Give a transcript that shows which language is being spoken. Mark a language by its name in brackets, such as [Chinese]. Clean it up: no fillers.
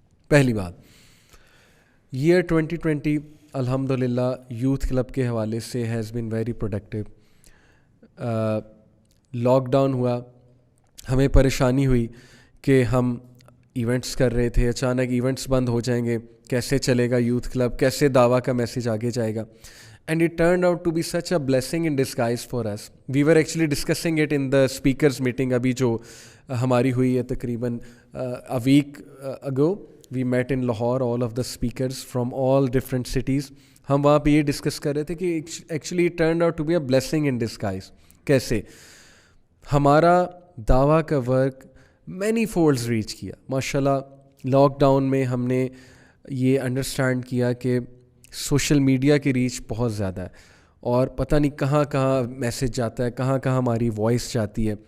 [Urdu] پہلی بات, ایئر 2020 الحمد للہ یوتھ کلب کے حوالے سے [English] Has been very productive. [Urdu] Lock down ہوا, ہمیں پریشانی ہوئی کہ ہم ایونٹس کر رہے تھے, اچانک ایونٹس بند ہو جائیں گے, کیسے چلے گا یوتھ کلب, کیسے دعویٰ کا میسیج آگے جائے گا. [English] And it turned out to be such a blessing in disguise for us. We were actually discussing it in the speakers meeting [Urdu] ابھی جو ہماری ہوئی ہے تقریباً [English] a week ago. We met in Lahore, all of the speakers from all different cities. [Urdu] ہم وہاں پہ یہ ڈسکس کر رہے تھے کہ [English] Actually turned out to be a blessing in disguise. [Urdu] کیسے ہمارا دعویٰ کا ورک مینی فولڈز ریچ کیا ماشاء اللہ. لاک ڈاؤن میں ہم نے یہ انڈرسٹینڈ کیا کہ سوشل میڈیا کی ریچ بہت زیادہ ہے اور پتہ نہیں کہاں کہاں میسج جاتا ہے, کہاں کہاں ہماری وائس جاتی ہے.